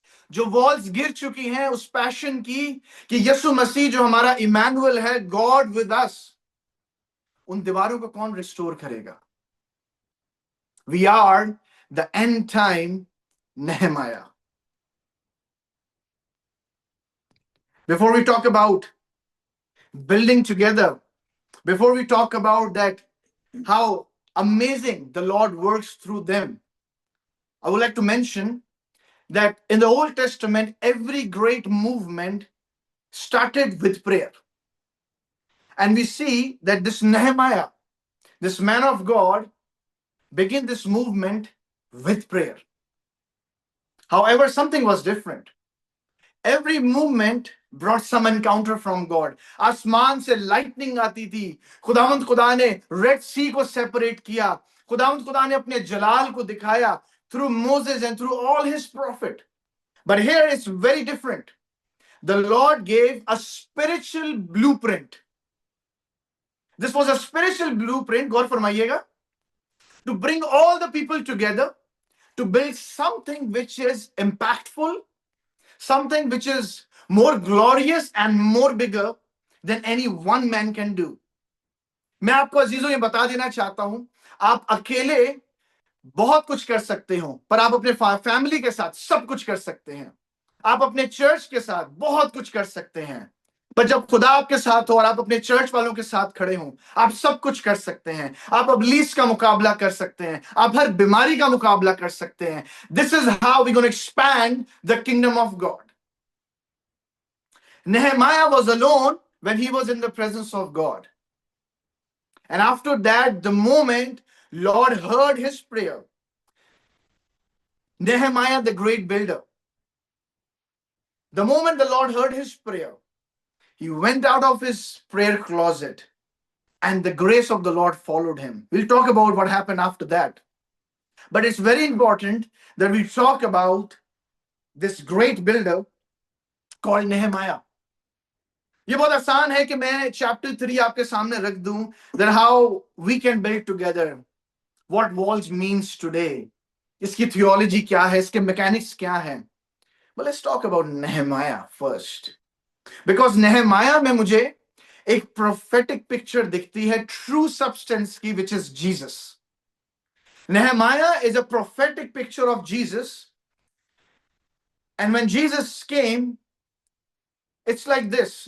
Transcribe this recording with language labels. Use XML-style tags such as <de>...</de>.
<hi>जो वॉल्स गिर चुकी हैं उस पैशन की कि यीशु मसीह जो हमारा इमैनुअल है,</hi> <en>God with us,</en> <hi>उन दीवारों को कौन रिस्टोर करेगा?</hi> <en>We are the end time Nehemiah. Before we talk about building together, before we talk about that, how amazing the Lord works through them, I would like to mention that in the Old Testament, every great movement started with prayer. And we see that this Nehemiah, this man of God, began this movement with prayer. However, something was different. Every movement brought some encounter from God.</en> <hi>आसमान से lightning आती थी, खुदावंद खुदा ने Red Sea को separate किया, खुदावंद खुदा ने अपने जलाल को दिखाया</hi> <en>through Moses and through all his prophet. But here it's very different. The Lord gave a spiritual blueprint. This was a spiritual blueprint,</en> <hi>Gaur फरमाइएगा,</hi> <en>to bring all the people together to build something which is impactful, something which is more glorious and more bigger than any one man can do.</en> <hi>मैं आपको अजीजों ये बता देना चाहता हूं, आप अकेले बहुत कुछ कर सकते हो, पर आप अपने फैमिली के साथ सब कुछ कर सकते हैं. आप अपने चर्च के साथ बहुत कुछ कर सकते हैं, पर जब खुदा आपके साथ हो और आप अपने चर्च वालों के साथ खड़े हो, आप सब कुछ कर सकते हैं. आप अबलीस का मुकाबला कर सकते हैं, आप हर बीमारी का मुकाबला कर सकते हैं.</hi> <en>This is how we're going to expand the kingdom of God. Nehemiah was alone when he was in the presence of God. And after that, the moment Lord heard his prayer, Nehemiah, the great builder, the moment the Lord heard his prayer, he went out of his prayer closet and the grace of the Lord followed him. We'll talk about what happened after that. But it's very important that we talk about this great builder called Nehemiah.</en> <hi>ये बहुत आसान है कि मैं chapter 3 आपके सामने रख दूं,</hi> <en>that how we can build together, what walls means today,</en> <hi>इसकी theology क्या है, इसके mechanics क्या हैं.</hi> <en>But let's talk about Nehemiah first. Because Nehemiah</en> <hi>में मुझे एक prophetic picture दिखती है true substance की,</hi> <en>which is Jesus. Nehemiah is a prophetic picture of Jesus. And when Jesus came, it's like this.</en>